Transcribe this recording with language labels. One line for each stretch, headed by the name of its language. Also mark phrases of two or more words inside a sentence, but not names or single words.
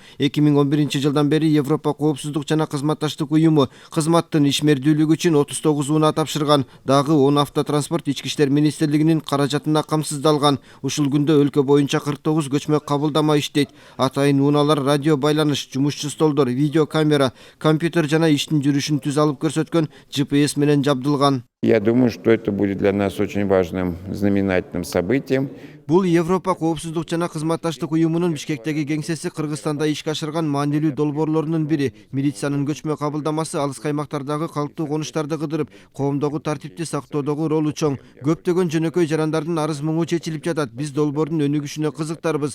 Kyrgyz: 2011 жылдан бери Европа коопсуздук жана кызматташтык уюму кызматтын ишмердүүлүгү үчүн 39 унаа тапшырган. Дагы 10 автотранспорт Ички иштер министрлигинин каражатына камсыздалган. Ушул күндө өлкө боюнча 49 көчмө кабылдама иштейт. Атайын унаалар радио байланыш, жумушчу столдор, видео камера, компьютер жана иштин жүрүшүн түз алып көрсөткөн GPS менен жабдылган.
Russian: Я думаю, что это будет для нас очень важным, знаменательным событием.
Kyrgyz: Бул Европа коопсуздук жана кызматташтык уюмунун Бишкектеги кеңсеси Кыргызстанда ишке ашырган маанилүү долбоорлорунун бири. Милициянын көчмө кабылдамасы алыскы аймактардагы калктуу конуштарды кыдырып, коомдогу тартипти сактоодогу ролу чоң. Көптөгөн жөнөкөй жарандардын арыз муңу чечилип жатат. Биз долбоордун өнүгүшүнө кызыктарбыз.